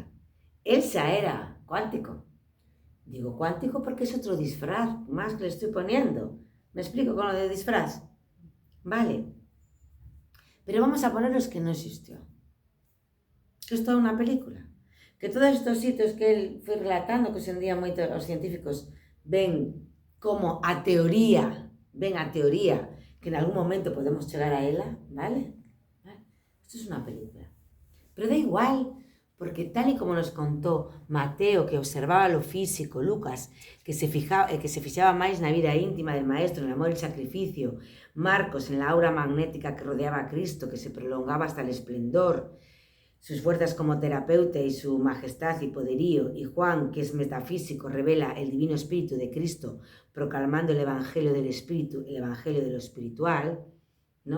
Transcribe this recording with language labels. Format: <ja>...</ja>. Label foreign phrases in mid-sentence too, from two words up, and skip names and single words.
<es>Él ya era cuántico. Digo cuántico porque es otro disfraz más que le estoy poniendo. ¿Me explico con lo de disfraz? Vale. Pero vamos a poner los que no existió. Que es toda una película. Que todos estos sitios que él</es> <gl>foi relatando, que hoxe en día moitos os científicos ven como a teoría, que en algún momento podemos chegar a ela, ¿vale? Isto es unha película.</gl> <es>Pero da igual, porque tal y como nos contó Mateo, que observaba lo físico, Lucas, que se</es> <gl>fixaba máis na vida íntima</gl> <es>del maestro, en el amor y el sacrificio, Marcos, en la aura magnética que rodeaba a Cristo, que se prolongaba hasta el esplendor, sus fuerzas como terapeuta y su majestad y poderío, y Juan, que es metafísico, revela el divino espíritu de Cristo, proclamando el evangelio del espíritu, el evangelio de lo espiritual, ¿no?</es>